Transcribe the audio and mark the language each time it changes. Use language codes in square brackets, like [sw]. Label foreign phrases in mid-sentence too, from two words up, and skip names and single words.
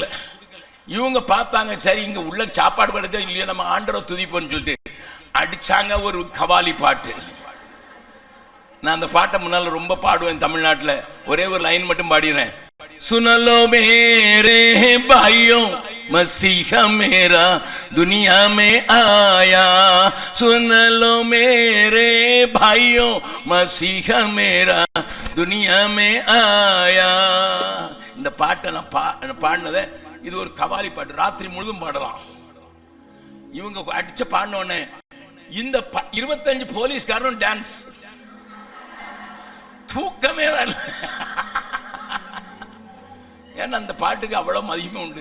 [ta] இவங்க பார்த்தாங்க, சரி இங்க உள்ள சாப்பாடு படுத்தா இல்லையோ, நம்ம ஆண்டரை துதிப்போன்னு சொல்லிட்டு அடிச்சாங்க ஒரு கவாலி பாட்டு. நான் அந்த பாட்டை முன்னால ரொம்ப பாடுவேன் தமிழ்நாட்டில். ஒரே ஒரு லைன் மட்டும் பாடிறேன். [hi] सुनलो मेरे भाइयो मसीहा मेरा दुनिया में आया, सुन लो मेरे भाइयों मसीहा मेरा दुनिया में आया. [ta] இந்த பாட்டை நான் பாடினதை, இது ஒரு கவாலி பாட்டு, ராத்திரி முழுதும் பாடலாம். இவங்க அடிச்ச பாடினோடனே இந்த 25 போலீஸ்காரனும் டான்ஸ், தூக்கமே வரல. ஏன்னா அந்த பாட்டுக்கு அவ்வளவு மதிப்பும் உண்டு.